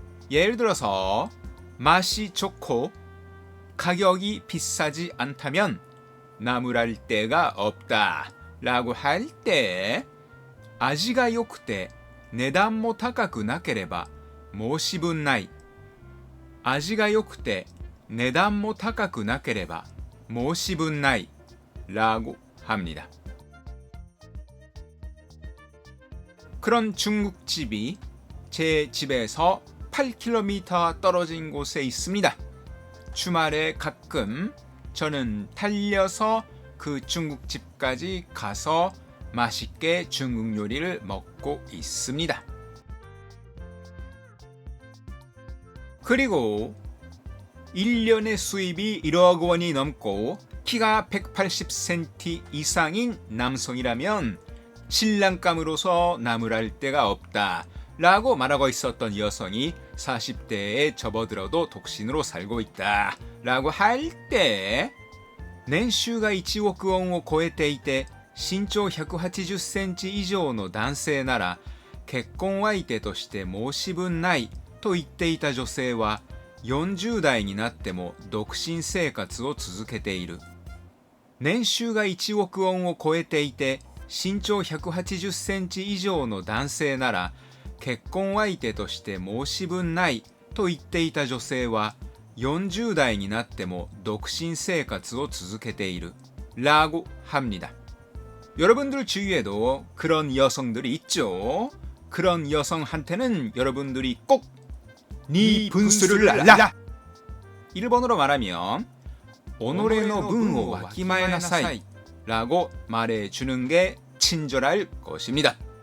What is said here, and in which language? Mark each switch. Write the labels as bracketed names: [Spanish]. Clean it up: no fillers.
[Korean] 예를 들어서 맛이 좋고 가격이 비싸지 않다면 나무랄 데가 없다 라고 할 때 [Japanese] 味が良くて値段も高くなければ申し分ない。味が良くて値段も高くなければ申し分ない [Korean] 라고 합니다. 그런 중국집이 제 집에서 8km 떨어진 곳에 있습니다. 주말에 가끔 저는 달려서 그 중국집까지 가서 맛있게 중국 요리를 먹고 있습니다. 그리고 1년의 수입이 1억 원이 넘고 키가 180cm 이상인 남성이라면 신랑감으로서 나무랄 데가 없다 라고 말하고 있었던 여성이 40대에 접어들어도 독신으로 살고 있다 라고 할 때 [Japanese] 年収が1億ウォンを超えていて身長180センチ以上の男性なら結婚相手として申し分ないと言っていた女性は40代になっても独身生活を続けている。年収が1億ウォンを超えていて身長180センチ以上の男性なら結婚相手として申し分ないと言っていた女性は40代になっても独身生活を続けている [Korean] 라고 합니다. 여러분들 주위에도 그런 여성들이 있죠. 그런 여성한테는 여러분들이 꼭 네 분수를 알라! 일본어로 말하면 [Japanese] 오노레노 분을 와키마에나사이 [Korean] 라고 말해주는 게 친절할 것입니다.